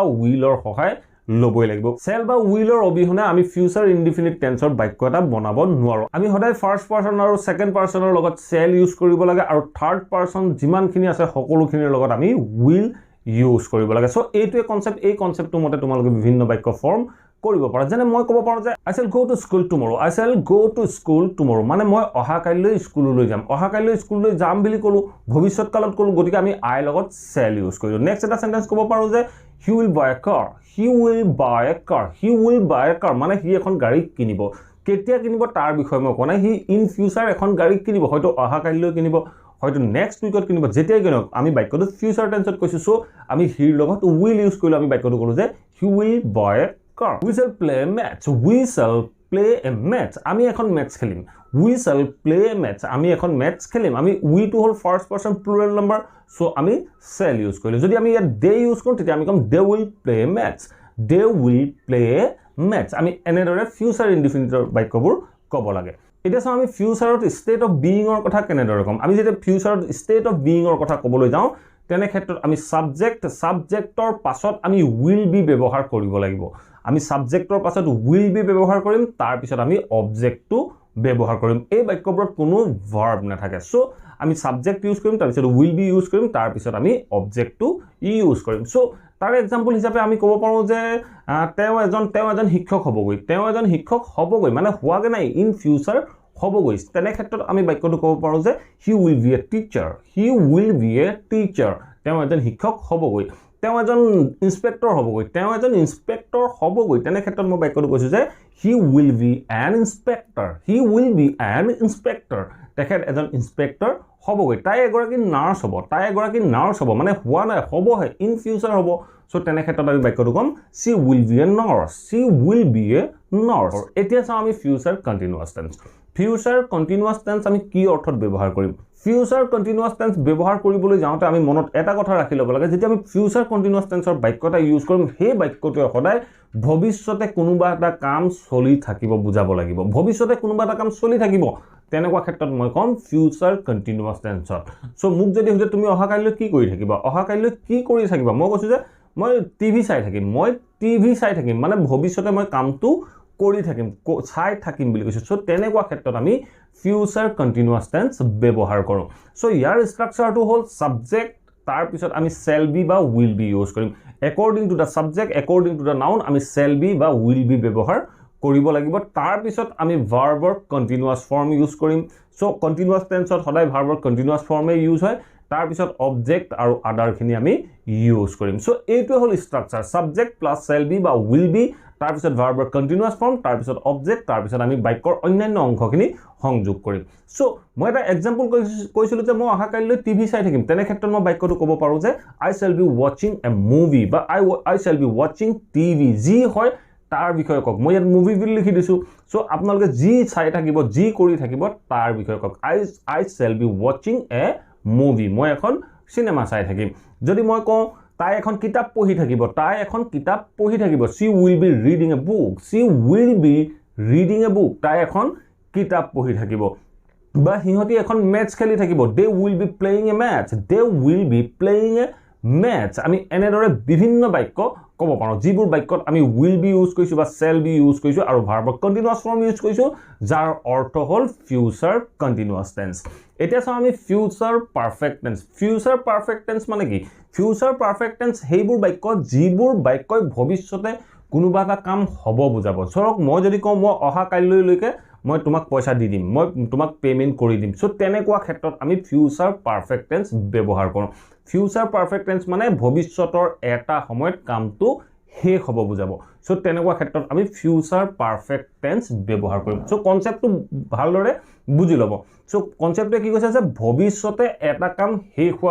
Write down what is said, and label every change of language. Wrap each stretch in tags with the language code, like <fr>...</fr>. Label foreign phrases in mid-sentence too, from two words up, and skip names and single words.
<as>উইলৰ সহায় লবই লাগিব সেল বা উইলৰ অবিহনে আমি</as> <en>future indefinite tense</en> <as>বাক্য এটা বনাব নোৱাৰো আমি সদায়</as> <en>first person</en> <as>আৰু সেকেন্ড পাৰসনৰ লগত</as> <en>shall use</en> <as>কৰিব লাগে আৰু</as> <en>third person</en> <as>যিমানখিনি আছে সকলোখিনিৰ লগত আমি</as> <en>will use</en> <as>কৰিব লাগে সো এইটোৱে কনসেপ্ট এই কনসেপ্টটো মতে তোমালোকে বিভিন্ন বাক্য ফৰ্ম কৰিব পাৰা যেনে মই ক'ব পাৰো যে</as> <en>I shall go to school tomorrow</en> <as>মানে মই অহা কাইলৈ স্কুললৈ যাম বুলি কলো ভৱিষ্যত কালত কলো গতিকে আমি I লগত</as> <en>shall use</en> <as>কৰিলো নেক্সট এটা সেন্টেন্স ক'ব পাৰো যে</as> <en>he will buy a car</en> <as>মানে হি এখন গাড়ী কিনিব কেতিয়া কিনিব তাৰ বিষয়ে মই কোৱা নাই হি</as> <en>in future</en> <as>এখন গাড়ী কিনিব হয়তো অহা কাইলৈ কিনিব হয়তো</as> <en>next week</en> <as>কিনিব যেতিয়াই কিনক আমি বাক্যটো</as> <en>future tense</en> <as>কৈছো সো আমি হিৰ লগত</as> <en>will use</en> <as>কৰিলো আমি বাক্যটো কলো যে</as> <en>he will buy a car we shall play a match</en> <as>আমি এখন ম্যাচ খেলিম</as> <en>we shall play a match</en> <as>আমি এখন ম্যাচ খেলিম আমি</as> <en>we to whole first person plural number</en> <as>সো আমি</as> <en>shall use</en> <as>কৰিলো যদি আমি ইয়াত</as> <en>they use</en> <as>কৰো তেতিয়া আমি কম</as> <en>they will play a</en> <as>match আমি এনেদৰে</as> <en>future indefinite</en> <as>বাক্যবোৰ ক'ব লাগে এটা চাও আমি ফিউচাৰত</as> <en>state of being</en> <as>কথা কেনেদৰে কম আমি যেতিয়া ফিউচাৰত</as> <en>state of being</en> <as>কথা ক'বলৈ যাওঁ তেনে ক্ষেত্ৰত আমি সাবজেক্টৰ পাছত আমি</as> <en>will be</en> <as>ব্যৱহাৰ কৰিব লাগিব আমি সাবজেক্টৰ পাছত</as> <en>will be</en> <as>ব্যৱহাৰ কৰিম তাৰ পিছত আমি অবজেক্টটো ব্যৱহাৰ কৰিম এই বাক্যবোৰত কোনো ভাৰ্ব নাথাকে সো আমি</as> <en>subject use</en> <as>কৰিম তাৰ পিছত</as> <en>will be use</en> <as>কৰিম তাৰ পিছত আমি</as> <en>object use</en> <as>কৰিম সো তাৰ এক্সাম্পল হিচাপে আমি ক'ব পাৰো যে তেওঁ এজন শিক্ষক হ'বগৈ মানে হোৱাগে নাই</as> <en>in future</en> <as>হ'বগৈ তেনে ক্ষেত্ৰত আমি বাক্যটো ক'ব পাৰো যে</as> <en>he will be a teacher</en> <as>তেওঁ এজন শিক্ষক হ'বগৈ তেওঁ এজন ইনস্পেক্টৰ হ'বগৈ তেনে ক্ষেত্ৰত মই বাক্যটো কৈছো যে</as> <en>he will be an</en> <as>inspector তেখেত এজন ইনস্পেক্টৰ হ'বগৈ তাই এগৰাকী নাৰ্ছ হ'ব মানে হোৱা নাই হ'বহে</as> <en>in future</en> <as>হ'ব সো তেনে ক্ষেত্ৰত আমি বাক্যটো কম</as> <en>she will be a nurse</en> <as>এতিয়া চাও আমি</as> <en>future continuous tense</en> <as>আমি কি অৰ্থত ব্যৱহাৰ কৰিম</as> <en>future continuous tense</en> <as>ব্যৱহাৰ কৰিবলৈ যাওঁতে আমি মনত এটা কথা ৰাখি ল'ব লাগে যেতিয়া আমি</as> <en>future continuous tense</en> <as>বাক্যটা ইউজ কৰিম সেই বাক্যটোৱে সদায় ভৱিষ্যতে কোনোবা এটা কাম চলি থাকিব বুজাব লাগিব ভৱিষ্যতে কোনোবা এটা কাম চলি থাকিব তেনেকুৱা ক্ষেত্ৰত মই কম</as> <en>future continuous tense</en> <as>সো মোক যদি হতে তুমি অহা কাইলৈ কি কৰি থাকিবা মই কৈছো যে মই টিভি চাই থাকিম মানে ভৱিষ্যতে মই কামটো কৰি থাকিম বুলি কৈছো সো তেনেকুৱা ক্ষেত্ৰত আমি</as> <en>future continuous tense</en> <as>ব্যৱহাৰ কৰো সো ইয়াৰ ষ্ট্ৰাকচাৰটো হ'ল সাবজেক্ট তাৰ পিছত আমি</as> <en>shall be</en> <as>বা</as> <en>will be use</en> <as>কৰিম</as> <en>according to the subject according to the noun</en> <as>আমি</as> <en>shall be</en> <as>বা</as> <en>will be</en> <as>ব্যৱহাৰ কৰিব লাগিব তাৰ পিছত আমি ভাৰ্বৰ</as> <en>continuous form use</en> <as>কৰিম সো</as> <en>continuous tense</en> <as>সদায় ভাৰ্বৰ</as> <en>continuous form use</en> <as>হয় তাৰ পিছত অবজেক্ট আৰু আদাৰ খিনি আমি ইউজ কৰিম সো এইটো হ'ল ষ্ট্ৰাকচাৰ</as> <en>subject plus shall be</en> <as>বা</as> <en>will be</en> <as>তাৰ পিছত ভাৰ্বৰ</as> <en>continuous form</en> <as>তাৰ পিছত অবজেক্ট তাৰ পিছত আমি বাক্যৰ অন্যান্য অংশখিনি সংযোগ কৰিম সো মই এটা এক্সাম্পল কৈছিলো যে মই অহা কাইলৈ টিভি চাই থাকিম তেনে ক্ষেত্ৰত মই বাক্যটো ক'ব পাৰো যে</as> <en>I shall be watching a movie</en> <as>বা</as> <en>I shall be watching TV</en> <as>যি হয় তাৰ বিষয়ে কক মই ইয়াত মুভি বুলি লিখি দিছো সো আপোনালোকে যি চাই থাকিব যি কৰি থাকিব তাৰ বিষয়ে কক</as> <en>I shall be watching a movie</en> <as>মই এখন সিনেমা চাই থাকিম যদি মই কওঁ তাই এখন কিতাপ পঢ়ি থাকিব তাই এখন কিতাপ পঢ়ি থাকিব</as> <en>she will be reading a book she will be reading a book</en> <as>তাই এখন কিতাপ পঢ়ি থাকিব বা হিহতি এখন ম্যাচ খেলি থাকিব</as> <en>they will be playing a match they will be playing a match</en> <as>আমি এনেদৰে বিভিন্ন বাক্য ক'ব পাৰো যিবোৰ বাক্যত আমি</as> <en>will be use</en> <as>কৰিছো বা</as> <en>shall be use</en> <as>কৰিছো আৰু ভাৰ্বৰ</as> <en>continuous form use</en> <as>কৰিছো যাৰ অৰ্থ হ'ল</as> <en>future continuous tense</en> <as>এতিয়া চাও আমি</as> <en>future perfect tense</en> <as>মানে কি</as> <en>future perfect tense</en> <as>সেইবোৰ বাক্য যিবোৰ বাক্যই ভৱিষ্যতে কোনোবা এটা কাম হ'ব বুজাব ধৰক মই যদি কওঁ মই অহা কাইলৈলৈকে মই তোমাক পইচা দি দিম মই তোমাক পেমেন্ট কৰি দিম সো তেনেকুৱা ক্ষেত্ৰত আমি</as> <en>future perfect tense</en> <as>ব্যৱহাৰ কৰোঁ</as> <en>future perfect tense</en> <as>মানে ভৱিষ্যতৰ এটা সময়ত কামটো শেষ হ'ব বুজাব সো তেনেকুৱা ক্ষেত্ৰত আমি</as> <en>future perfect tense</en> <as>ব্যৱহাৰ কৰিম সো কনসেপ্টটো ভালদৰে বুজি ল'ব সো কনসেপ্টে কি কৈছে যে ভৱিষ্যতে এটা কাম শেষ হোৱা</as>